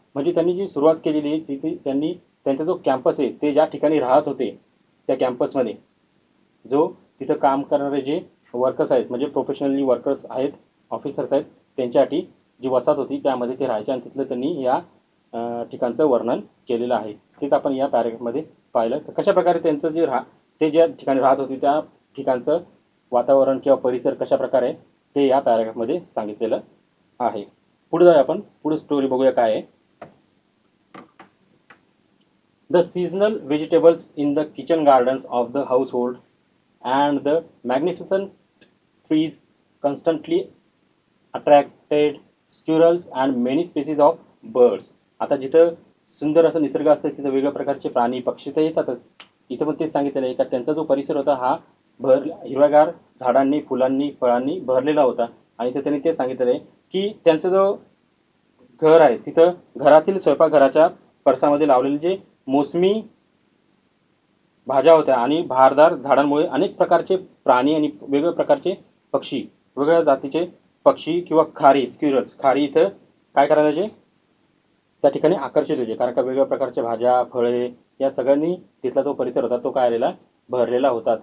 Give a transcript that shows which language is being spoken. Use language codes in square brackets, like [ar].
[mr] म्हणजे त्यांनी जी सुरुवात केलेली आहे तिथे त्यांनी त्यांचा जो कॅम्पस आहे ते ज्या ठिकाणी राहत होते त्या कॅम्पसमध्ये जो तिथं काम करणारे जे वर्कर्स आहेत म्हणजे प्रोफेशनली वर्कर्स आहेत ऑफिसर्स आहेत त्यांच्यासाठी जी वसाहत होती त्यामध्ये ते राहायचे आणि तिथलं त्यांनी या ठिकाणचं वर्णन केलेलं आहे. तेच आपण या पॅरेग्राफमध्ये पाहिलं तर कशा प्रकारे त्यांचं जे ते ज्या ठिकाणी राहत होते त्या ठिकाणचं वातावरण किंवा परिसर कशा प्रकारे ते या पॅराग्राफमध्ये सांगितलेलं आहे. पुढे जाऊया आपण पुढे स्टोरी बघूया काय आहे. [en] The seasonal vegetables in the kitchen gardens of the household and the magnificent trees constantly attracted squirrels and many species of birds. [mr] आता जिथं सुंदर असं निसर्ग असतं तिथं वेगवेगळ्या प्रकारचे प्राणी पक्षी तर येतातच. इथं पण तेच सांगितलेलं आहे का त्यांचा जो परिसर होता हा हिरव्यागार झाडांनी फुलांनी फळांनी भरलेला होता. आणि इथं त्यांनी ते सांगितलेलं आहे की त्यांचा जो घर आहे तिथं घरातील स्वयंपाकघराच्या परसामध्ये लावलेले जे मोसमी भाज्या होत्या आणि भारदार झाडांमुळे अनेक प्रकारचे प्राणी आणि वेगवेगळ्या प्रकारचे पक्षी वेगवेगळ्या जातीचे पक्षी किंवा खारी स्क्विरल्स खारी इथं काय करायचे त्या ठिकाणी आकर्षित व्हायचे कारण का वेगवेगळ्या प्रकारच्या भाज्या फळे या सगळ्यांनी तिथला जो परिसर होता तो काय आलेला भरलेला होता.